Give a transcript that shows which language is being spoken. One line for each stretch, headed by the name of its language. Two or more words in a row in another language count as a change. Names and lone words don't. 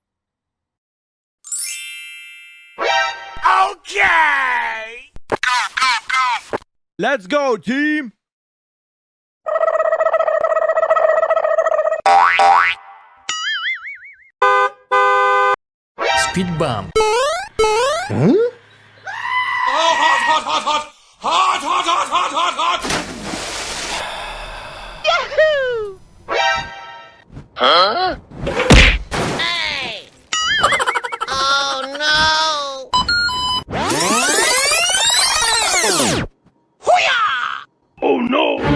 English: Okay! Go, go, go! Let's go, team! Speed bump. Oh, hot, hot, hot, hot! Hot, hot, hot, hot, hot, hot! Yahoo! Huh? Hey! Oh no! Hoo-yah! Oh no!